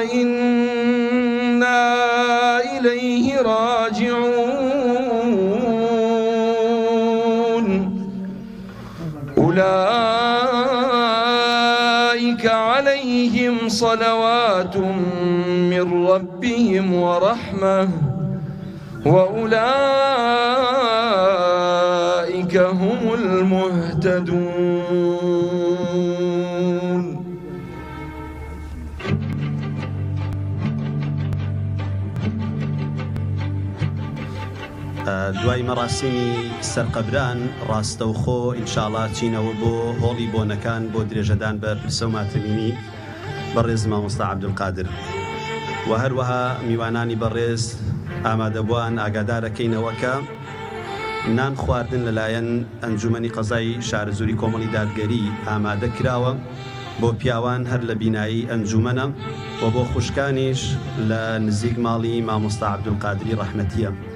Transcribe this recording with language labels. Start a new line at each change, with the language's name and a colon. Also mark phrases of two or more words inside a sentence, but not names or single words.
Arabic: وإنا إليه راجعون أولئك عليهم صلوات من ربهم ورحمة وأولئك هم المهتدون.
Central Kurdish: دوای مەراسیمی سەرقەبران ڕاستەوخۆ ئینشاڵڵا چینەوە بۆ هۆڵی بۆنەکان بۆ درێژەدان بە پرسە و ماتەمینی بەڕێز مامۆستا عەبدولقادر و هەروەها میوانانی بەڕێز ئامادەبووان ئاگادارەکەینەوە کە نان خواردن لەلایەن ئەنجومەنی قەزای شارەزوری کۆمەڵی دادگەری ئامادە کراوە بۆ پیاوان هەر لە بینایی ئەنجومەنە و بۆ خوشکانیش لە نزیک ماڵی مامۆستا عەبدولقادری ڕەحمەتیە